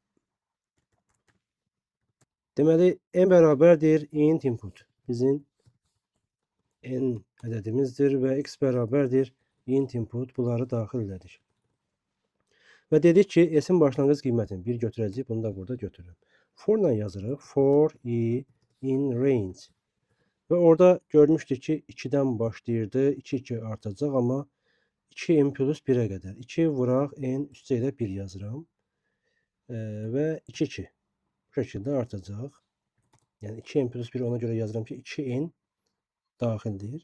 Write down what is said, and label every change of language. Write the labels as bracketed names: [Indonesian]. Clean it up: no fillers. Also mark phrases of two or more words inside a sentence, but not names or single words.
[Azerbaijani] Deməli, n bərabərdir [English] int input. [Azerbaijani] Bizim n ədədimizdir və x bərabərdir [English] int input. [Azerbaijani] Bunları daxil elədik. Və dedik ki, s-in başlanğıc qiymətini 1 götürəcəyik. Bunu da burada götürürüm. For ilə yazırıq. [English] For i in range. [Azerbaijani] Və orada görmüşdük ki, 2-dən başlayırdı. 2-2 artacaq, amma 2n plus 1-ə qədər. 2 vuraq n üstə ilə 1 yazıram. Və 2-2. Bu şəkildə artacaq. Yəni 2n plus 1 ona görə yazıram ki, 2n daxildir.